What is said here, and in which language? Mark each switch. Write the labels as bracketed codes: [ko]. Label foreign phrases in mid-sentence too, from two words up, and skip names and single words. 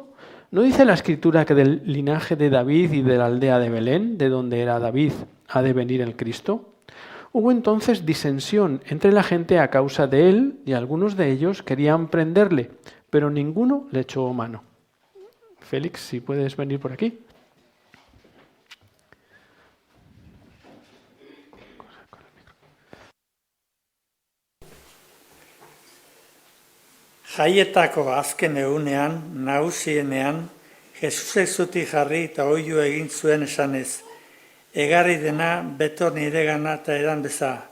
[es] ¿No dice la Escritura que del linaje de David y de la aldea de Belén, de donde era David, ha de venir el Cristo? Hubo entonces disensión entre la gente a causa de él, y algunos de ellos querían prenderle, pero ninguno le echó mano. Félix, si puedes venir por aquí. [eu] Jaietako azken egunean, nagusienean, Jesusek zutik jarri eta oihu egin zuen esanez: egarri dena betor niregana eta edan beza.